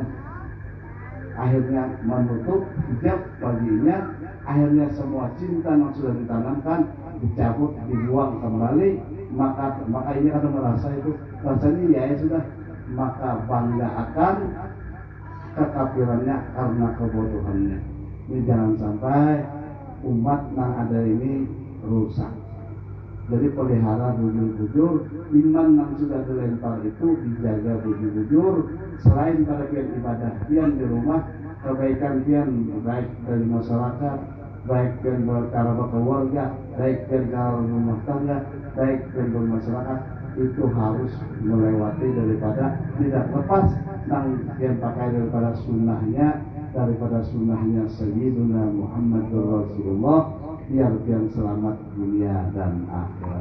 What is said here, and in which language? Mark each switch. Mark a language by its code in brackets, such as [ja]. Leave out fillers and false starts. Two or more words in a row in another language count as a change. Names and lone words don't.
[id] Akhirnya menutup hijab baginya, akhirnya semua cinta yang sudah ditanamkan dicabut, dibuang kembali. Maka ini akan merasa itu rasanya ya sudah, maka bangga akan kekafirannya karena kebodohannya. Ini jangan sampai umat yang ada ini rusak. Jadi pelihara bujur-bujur, iman yang sudah dilempar itu dijaga bujur-bujur. Selain pada pian ibadah pian di rumah, kebaikan pian baik dari masyarakat, baik dari kerabat keluarga, baik dari rumah tangga, baik dari masyarakat, itu harus melewati daripada tidak lepas yang pakai daripada sunnahnya Sayyiduna Muhammad Rasulullah, biar selamat dunia dan akhirat.